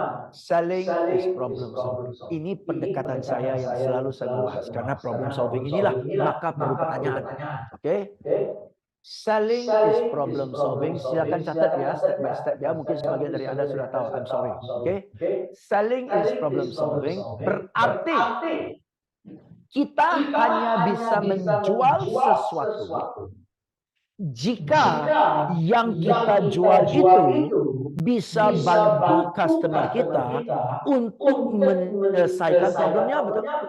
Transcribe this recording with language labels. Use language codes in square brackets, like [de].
[en] Selling is problem solving. [id] Ini pendekatan saya yang selalu saya bahas karena problem solving inilah maka perlu pertanyaan. Oke? [en] Selling is problem solving. [id] Silakan catat ya, [en] step by step [id] ya. Mungkin sebagian dari Anda sudah tahu. [en] I'm sorry. [id] Oke? [en] Selling is problem solving [id] berarti kita hanya bisa menjual sesuatu jika yang kita jual itu bisa bantu customer kita untuk menyelesaikan problemnya, betul?